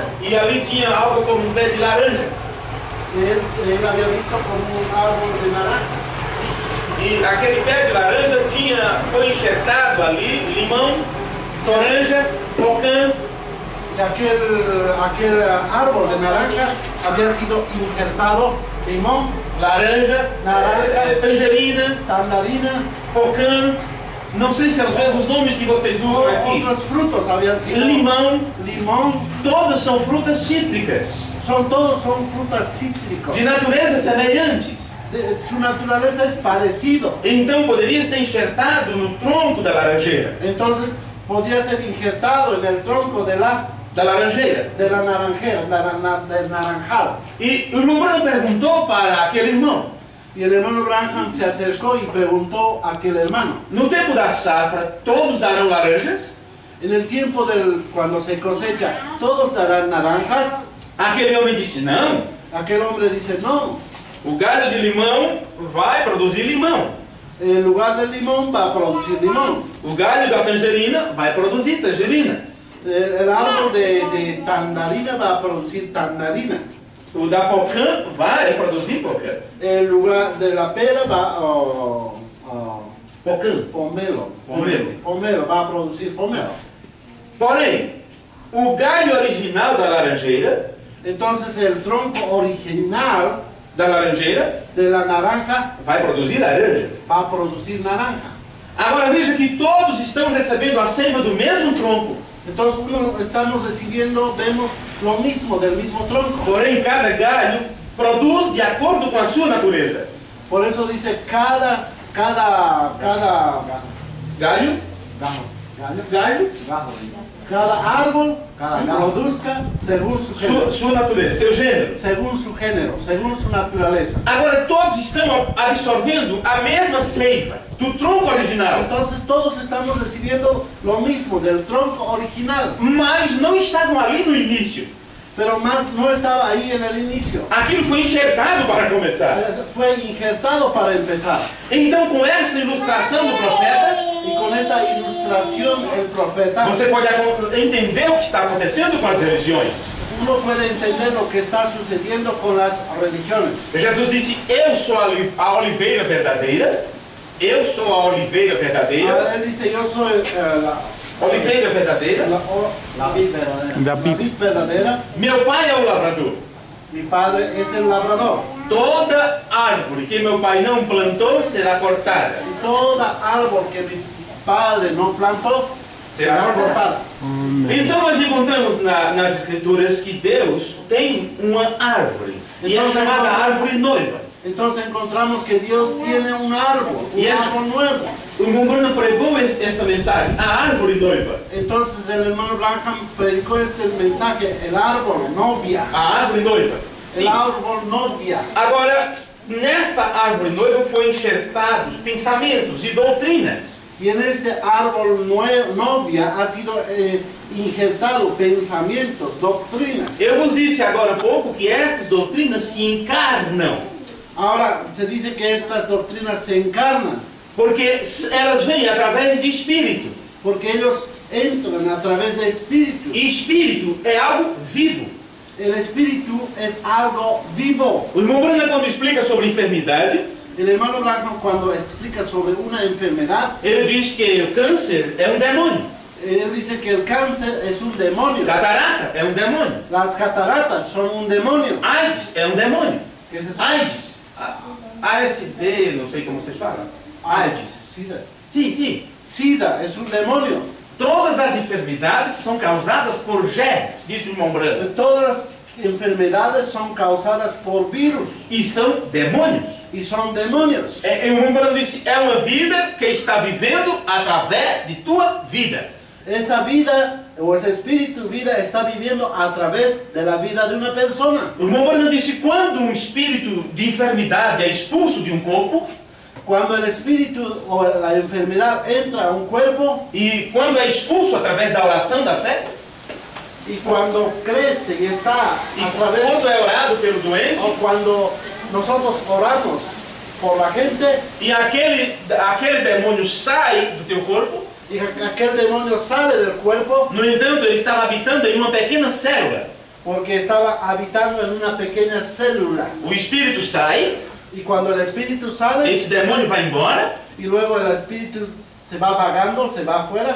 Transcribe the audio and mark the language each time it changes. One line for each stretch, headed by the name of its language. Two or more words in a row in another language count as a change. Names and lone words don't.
Portuguese: E ali tinha algo como um pé de laranja.
Spanish: él había visto como un árbol de naranja.
Portuguese: E aquele pé de laranja foi enxertado ali limão, toranja, pocã.
Spanish: Y aquel árbol de naranja había sido injertado limón,
Portuguese: laranja, tangerina, pocã, não sei se são os mesmos nomes que vocês usam aqui.
Spanish: Otros frutos habían sido.
Portuguese: Limão, todas são frutas cítricas.
Spanish: Todos son frutas cítricas.
Portuguese: De natureza semelhantes.
Spanish: Su naturaleza es parecido.
Portuguese: Então poderia ser enxertado no tronco da laranjeira.
Spanish: Entonces podía ser injertado en el tronco de la
Portuguese: laranjeira.
Spanish: Del naranjal.
Portuguese: E o irmão Branham perguntou para aquele irmão.
Spanish: Y el hermano Branham se acercó y preguntó a aquel hermano.
Portuguese: No tempo da safra, todos darão laranjas?
Spanish: En el tiempo cuando se cosecha, todos darán naranjas.
Portuguese: Aquele homem disse não.
Spanish: Aquel hombre dice no.
Portuguese: O galho de limão vai produzir limão.
Spanish: El lugar del limón va a producir limón.
Portuguese: O galho da tangerina vai produzir tangerina.
Spanish: El árbol de tandarina va a producir tandarina.
Portuguese: O da pocã vai produzir pocã.
Spanish: El lugar de la pera va pomelo va a producir pomelo.
Portuguese: Porém, o galho original da laranjeira,
Spanish: entonces el tronco original
Portuguese: da laranjeira
Spanish: de la naranja
Portuguese: vai produzir laranja.
Spanish: Va a producir naranja.
Portuguese: Agora veja que todos estão recebendo a seiva do mesmo tronco.
Spanish: Entonces estamos recibiendo, vemos lo mismo del mismo tronco.
Portuguese: Porém, cada galho produz de acordo com a sua natureza.
Spanish: Por eso dice cada árbol produzca según su género.
Portuguese: Sua natureza, seu gênero.
Spanish: Según su género, según su naturaleza.
Portuguese: Agora todos estão absorvendo a mesma seiva do tronco original.
Spanish: Entonces todos estamos recibiendo lo mismo del tronco original.
Portuguese: Mas não estavam ali no início.
Spanish: Pero más no estaba ahí en el inicio.
Portuguese: Aquilo foi enxertado para começar.
Spanish: Fue injertado para empezar.
Portuguese: Então, com essa ilustração do profeta,
Spanish: y con esta ilustración el profeta,
Portuguese: você pode entender o que está acontecendo com as religiões.
Spanish: Uno puede entender lo que está sucediendo con las religiones.
Portuguese: Jesus disse: Eu sou a oliveira verdadeira. Eu sou a oliveira verdadeira.
Spanish: Él dice: Yo soy
Portuguese: oliveira verdadeira.
Spanish: La vid verdadera.
Portuguese: Meu pai é o lavrador.
Spanish: Mi padre es el labrador.
Portuguese: Toda árvore que meu pai não plantou será cortada.
Spanish: Y toda árbol que mi padre no plantó será cortada.
Portuguese: Então nós encontramos nas escrituras que Deus tem uma árvore. E é chamada árvore noiva.
Spanish: Entonces encontramos que Dios tiene un árbol nuevo.
Portuguese: O irmão Branham pregou esta mensagem, a árvore noiva.
Spanish: Entonces el hermano Branham predicó este mensaje, el árbol novia.
Portuguese: A árvore noiva.
Spanish: El árbol novia.
Portuguese: Agora, nesta árvore noiva foi enxertados pensamentos e doutrinas.
Spanish: Y en este árbol novia ha sido injertado pensamientos, doctrinas.
Portuguese: Eu vos disse agora há pouco que essas doutrinas se encarnam.
Spanish: Ahora se dice que estas doctrinas se encarnan.
Portuguese: Porque elas vêm através de espírito.
Spanish: Porque ellos entran a través de espíritu.
Portuguese: E espírito é algo vivo.
Spanish: El espíritu es algo vivo.
Portuguese: O irmão Branham, quando explica sobre enfermidade,
Spanish: el hermano Branham, cuando explica sobre una enfermedad,
Portuguese: ele diz que o câncer é um demônio.
Spanish: Él dice que el cáncer es un demonio.
Portuguese: Catarata é um demônio.
Spanish: Las cataratas son un demonio.
Portuguese: AIDS é um demônio.
Spanish: ¿Qué es eso?
Portuguese: AIDS. ASD, não sei como vocês falam. AIDS.
Spanish: SIDA.
Portuguese: Sim.
Spanish: SIDA es un demonio.
Portuguese: Todas as enfermidades são causadas por germes, diz o irmão Branham.
Spanish: Todas las enfermedades son causadas por virus.
Portuguese: E são demônios.
Spanish: Y son demonios.
Portuguese: O irmão Branham disse: é uma vida que está vivendo através de tua vida.
Spanish: Esa vida o ese espíritu vida está viviendo a través de la vida de una persona.
Portuguese: O irmão Branham disse: quando um espírito de enfermidade é expulso de um corpo,
Spanish: cuando el espíritu o la enfermedad entra a un cuerpo,
Portuguese: e quando é expulso através da oração da fé,
Spanish: y cuando crece y está a través,
Portuguese: quando é orado pelo doente,
Spanish: o cuando nosotros oramos por la gente,
Portuguese: e aquele demônio sai do teu corpo,
Spanish: y aquel demonio sale del cuerpo,
Portuguese: no entanto ele estava habitando em uma pequena célula.
Spanish: Porque estaba habitando en una pequeña célula.
Portuguese: O espírito sai,
Spanish: y cuando el espíritu sale,
Portuguese: esse demônio vai embora,
Spanish: y luego el espíritu se va vagando, se va afuera,